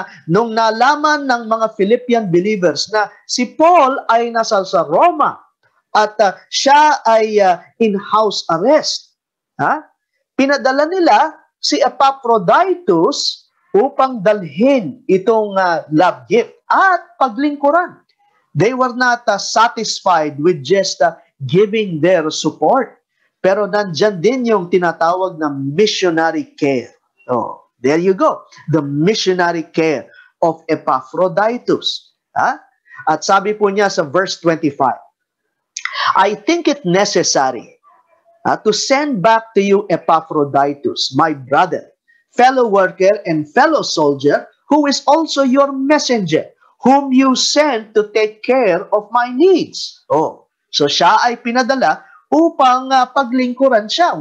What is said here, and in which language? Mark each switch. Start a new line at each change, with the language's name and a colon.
Filipino: Nung nalaman ng mga Philippian believers na si Paul ay nasa sa Roma at siya ay in house arrest, pinadala nila si Epaphroditus upang dalhin itong love gift at paglingkuran.
English: They were not satisfied with just giving their support.
Filipino: Pero nandyan din yung tinatawag na missionary care.
English: Oh, there you go. The missionary care of Epaphroditus.
Filipino: At sabi po niya sa verse 25,
English: I think it necessary to send back to you Epaphroditus, my brother, fellow worker and fellow soldier, who is also your messenger, whom you sent to take care of my needs.
Filipino: Oh, so siya ay pinadala upang paglingkuran siya.